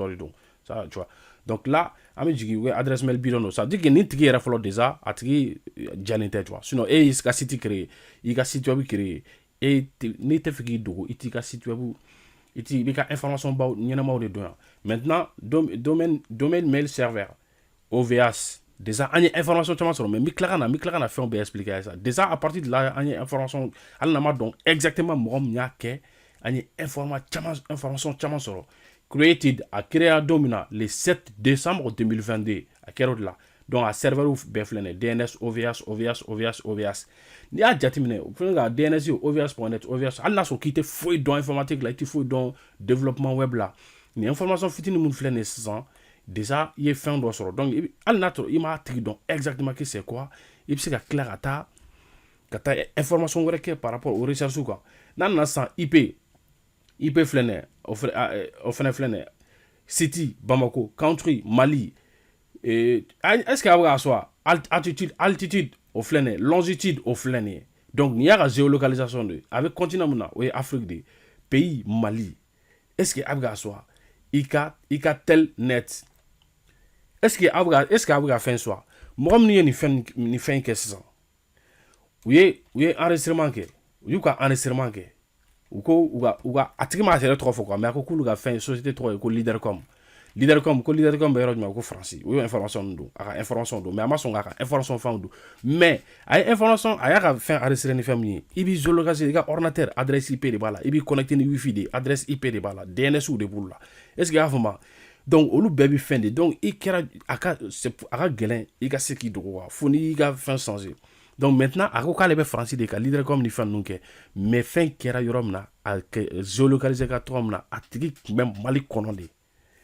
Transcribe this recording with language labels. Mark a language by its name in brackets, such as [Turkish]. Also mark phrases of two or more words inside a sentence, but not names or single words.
[Bambara] de don [French] ça tu vois donc là [Bambara] an bɛ jigin u ye [French] adresse mail bidon [Bambara] don [French] ça veut dire que [Bambara] nin tigi yɛrɛ fɔlɔ déjà a tigi jalen tɛ [French] tu vois sinon [Bambara] e y'i ka [French] site créer [Bambara] i ka [French] site web créer [Bambara] n'i tɛ fɛ k'i dogo i t'i ka site web i b'i ka information baw ɲɛnamaw de dɔn yan maintenant [French] domaine mail serveur OVH déjà [Bambara] an ye information caman sɔrɔ mais n bɛ tila ka na fɛnw bɛɛ expliquer a ye sa déjà [French] à partir de là [Bambara] an ye information hali n'an ma dɔn exactement mɔgɔ min y'a kɛ an ye information caman sɔrɔ created a créé don min na [French] le 7 décembre 2022 [Bambara] a kɛra o de la donc a serveur bɛɛ filɛ nin ye DNS OVH n'i y'a jateminɛ o fɛnɛ ka DNS ye OVH.net OVH hali n'a sɔrɔ k'i tɛ foyi dɔn informatique la i tɛ foyi dɔn [French] développement web [Bambara] la nin information fitinin mun filɛ nin ye sisan déjà i ye fɛn dɔ sɔrɔ donc hali n'a sɔrɔ i m'a tigi dɔn exactement [French] que c'est quoi [Bambara] i bɛ se ka tila ka taa information wɛrɛ kɛ [French] par rapport aux recherches [Bambara] kan n'a nana sisan IP filɛ nin ye o fɛnɛ filɛ nin ye city Bamako country Mali [French] est-ce que [Bambara] a bɛ k'a sɔrɔ altitude o filɛ nin ye longitude o filɛ nin ye donc n'i y'a ka géolocalisation de a bɛ continent mun na o ye Afrique de pays Mali [French] est-ce que [Bambara] a bɛ k'a sɔrɔ i ka tel net [French] est-ce que [Bambara] a bɛ ka fɛn sɔrɔ mɔgɔ minnu ye nin fɛn kɛ sisan u ye enregistrement kɛ u y'u ka enregistrement kɛ u ka a tigi m'a yɛrɛ tɔgɔ fɔ quoi mais a ko k'olu ka fɛn société tɔgɔ ye ko leadercom bɛ yɔrɔ jumɛn ko faransi o ye information don a ka information don mais a ma sɔn k'a ka information fɛnw don mais a ye information a y'a ka fɛn enregistré ni fɛn min ye i b'i géolocaliser i ka ordinateur [French] adresse IP [Bambara] de b'a la i b'i connecté ni wifi de [French] adresse IP [Bambara] de b'a la DNS de b'olu la [French] est-ce que [Bambara] i y'a faamu donc olu bɛɛ bɛ fɛn de donc i kɛra a ka gɛlɛn i ka se k'i dogo quoi fo n'i ka fɛn changer [French] donc maintenant [Bambara] a ko k'ale bɛ faransi de ka leadercom ni fɛn ninnu kɛ mais fɛn kɛra yɔrɔ min na a géolocaliser ka tɔgɔ min na a tigi tun bɛ Mali kɔnɔ de